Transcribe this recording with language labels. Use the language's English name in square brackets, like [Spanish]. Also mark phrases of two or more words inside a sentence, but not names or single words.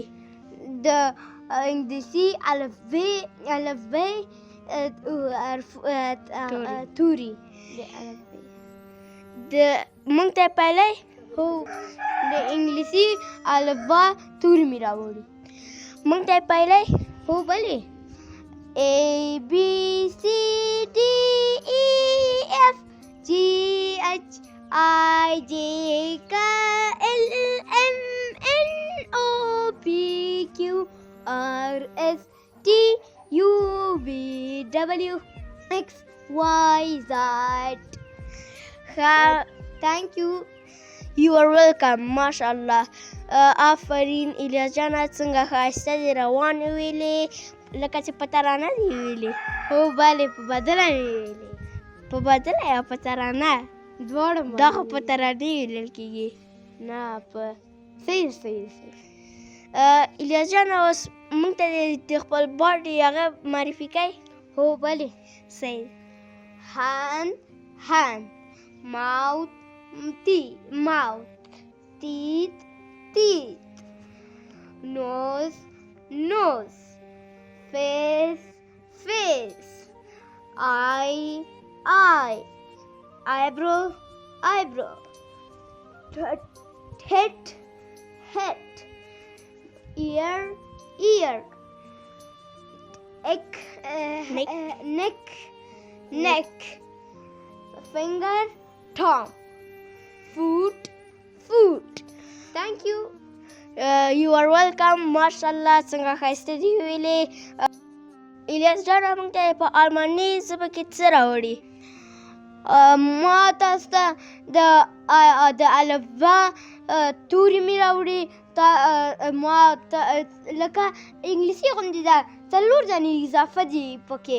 [Pashto] د انګلیسي الفبې توري. موږ ته پهلی؟ هو، د انګلیسي الفبا توري مې راوړي. موږ ته پهلی؟ هو بلې. [English] A B C D E F G H I J K L M N O P Q R S T U V W X Y Z. Thank you. You are welcome. [Pashto] ماشاءالله. آفرین الیاس جانه، څنګه ښایسته دې روانې ویلې، لکه چې په ترانه دې ویلې. هو بلې، په بدله مې ویلې. په بدله یا په ترانه؟ دواړه. دا خو په ترانې ویلل کېږي. نه، په صحیح. الیاس جانه، اوس موږ ته د خپل باډي هغه معرفي کوي؟ هو بلې. صحیح. [English] hand, mouth, teeth, nose, face, eye, eyebrow, head, ear, neck, finger, thumb, foot. Thank you. You are welcome. [Pashto] ماشاءالله، څنګه ښایسته دي ویلې. الیاس جانه، موږ ته په الماني ژبه کې څه راوړي؟ ما تاسو ته د الفبا توري مې راوړي. ما لکه انګلیسي غوندې ده، 4 دانې اضافه دي پکې.